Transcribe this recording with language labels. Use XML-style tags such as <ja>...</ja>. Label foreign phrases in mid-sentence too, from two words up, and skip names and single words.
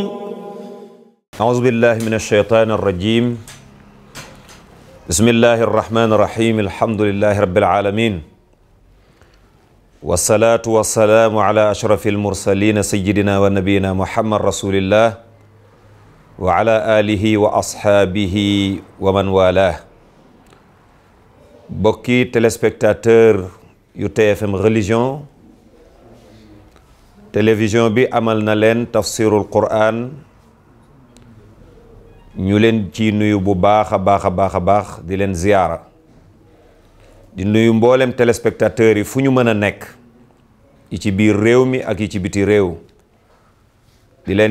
<ar>أعوذ بالله من الشيطان الرجيم بسم الله الرحمن الرحيم الحمد لله رب العالمين والصلاة والسلام على أشرف المرسلين سيدنا ونبينا محمد رسول الله وعلى آله وأصحابه ومن والاه</ar> <wo>bokki téléspectateur yu TFM religion télévision bi amal na leen tafsirul Qur'an ñu leen ci nuyu bu baax a baax di leen ziyaara di nuyu mboolem téléspectateurs yi fu ñu mën a nekk yi ci biir réew mi ak yi ci biti réew di leen</wo>